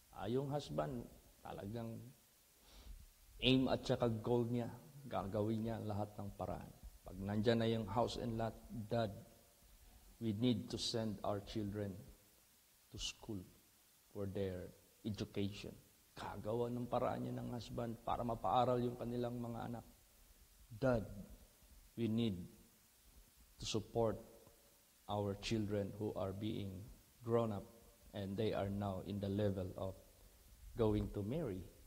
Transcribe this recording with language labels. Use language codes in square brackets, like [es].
[tl] Yung husband, talagang aim at saka goal niya, gagawin niya lahat ng paraan. Pag nandyan na yung [en] house and lot, Dad, we need to send our children to school for their education. [tl] Kagawa ng paraan niya ng husband para mapaaral yung kanilang mga anak. [en] Dad, we need to support our children who are being grown up and they are now in the level of going to marry.